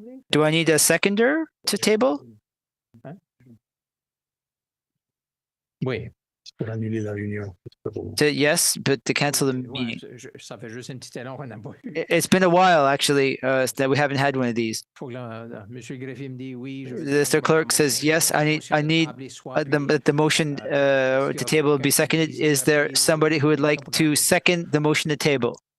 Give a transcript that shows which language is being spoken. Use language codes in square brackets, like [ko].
[en] Do I need a seconder to table? [fr] Oui. Pour annuler la réunion. [en] Yes, but to cancel the [fr] Ouais, [en] meeting. [fr] ça fait juste un petit élan qu'on n'a pas eu. [en] It's been a while actually that we haven't had one of these. [fr] Faut que Monsieur Greffier me dit oui. [en] Mr. Clerk says yes. I need the motion to table be seconded. Is there somebody who would like to second the motion to table?